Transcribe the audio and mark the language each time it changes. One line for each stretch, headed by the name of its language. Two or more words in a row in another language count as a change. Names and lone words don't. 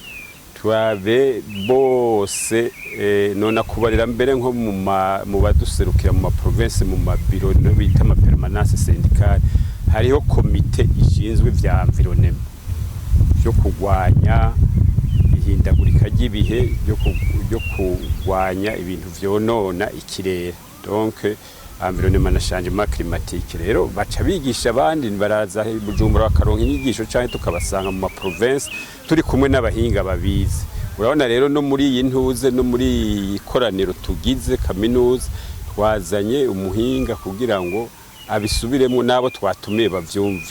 Rundi: turabe bose none akubarira mbere nko mu baduserukira mu maprovinsi mu mabiro no bita ama
French: permanence syndicale,
Rundi: hariho komite ishinzwe vya environnement byo kugwanya ihindagurika ry'ibihe, byo kugwanya ibintu vyonona ikirere,
French: donc environnement na changement climatique.
Rundi: Rero baca bigisha abandi, baraza Bujumbura bakaronka inyigisho canke tukabasanga mu maprovince turi kumwe n'abahinga babizi. Urabona rero no muri iyi ntuze no muri ikoraniro tugize kaminuza twazanye umuhinga kugira ngo abisubiremo nabo twatumiye bavyumve.